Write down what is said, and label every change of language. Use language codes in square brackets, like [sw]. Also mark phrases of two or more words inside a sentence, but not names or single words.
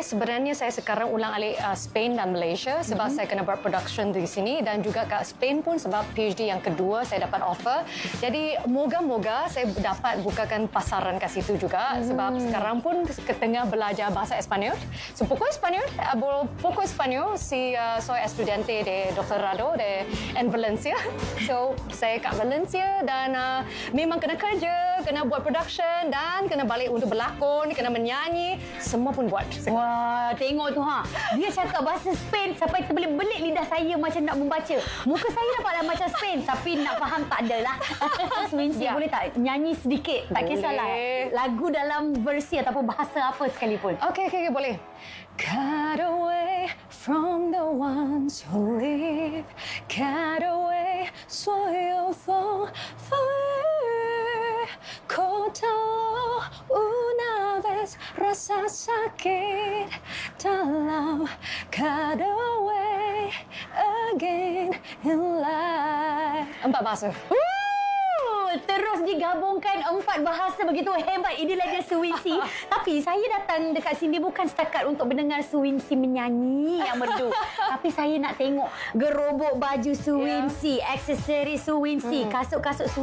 [ms] Sebenarnya saya sekarang ulang-alik Spain dan Malaysia sebab saya kena buat production di sini dan juga kat Spain pun sebab PhD yang kedua saya dapat offer. Jadi moga-moga saya dapat bukakan pasaran kat situ juga sebab sekarang pun tengah belajar bahasa Espanyol. [es] So poco Espanyol si soy estudiante de doctorado en Valencia. [ms] So saya kat Valencia dan memang kena kerja, kena buat production dan kena balik untuk berlakon, kena menyanyi, semua pun buat. Wah, tengok tu ha. Dia cakap bahasa Spain sampai terbelit-belit lidah saya macam nak membaca. Muka saya nampaklah macam Spain tapi nak faham tak adalah. Suwinsi, boleh tak nyanyi sedikit? Tak kisahlah. Lagu dalam versi ataupun bahasa apa sekalipun. Okey, boleh. [en] Cut away from the ones who live. Cut away, [es] soy yo [ms] Kau tahu [es] una vez [ms] rasa sakit dalam [en] cut away again in life. [ms] 4 bahasa. Terus digabungkan 4 bahasa begitu hebat. Inilah dia Suwinsi. Tapi saya datang dekat sini bukan setakat untuk mendengar Suwinsi menyanyi yang merdu. Tapi saya nak tengok gerobok baju Suwinsi, aksesori Suwinsi, kasut-kasut Suwinsi.